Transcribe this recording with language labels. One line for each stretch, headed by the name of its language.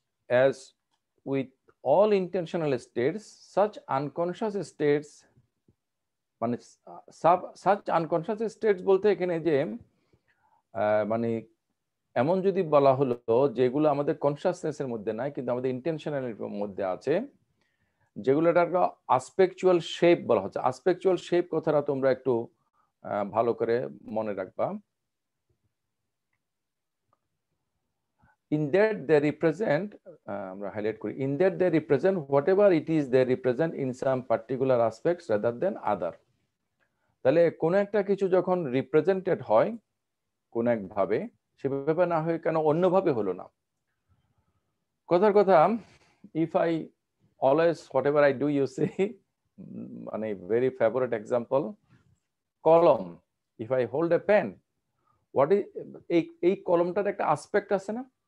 English: as with all intentional states such unconscious states,
Bangla: মানে
English: such unconscious states
Bangla: বলতে এখানে যে মানে এমন যদি বলা হলো যেগুলো আমাদের কনসাসনেসের মধ্যে নাই কিন্তু আমাদের ইন্টেনশনালিটির মধ্যে আছে, যেগুলো একটা আসপেকচুয়াল শেপ বলা হচ্ছে। আসপেকচুয়াল শেপ কথাটা তোমরা একটু ভালো করে মনে রাখবা।
English: In that they represent,
Bangla: আমরা হাইলাইট করি,
English: in that they represent whatever it is they represent in some particular aspects rather than other.
Bangla: তাহলে কোন একটা কিছু যখন রিপ্রেজেন্টেড হয় কোন এক ভাবে, সেভাবে না হয়ে কেন অন্যভাবে হলো না? কথার কথা,
English: if I always whatever I do you see, মানে very favorite example, কলম, if I hold a pen, what is
Bangla: এই কলমটার একটা আসপেক্ট আছে না?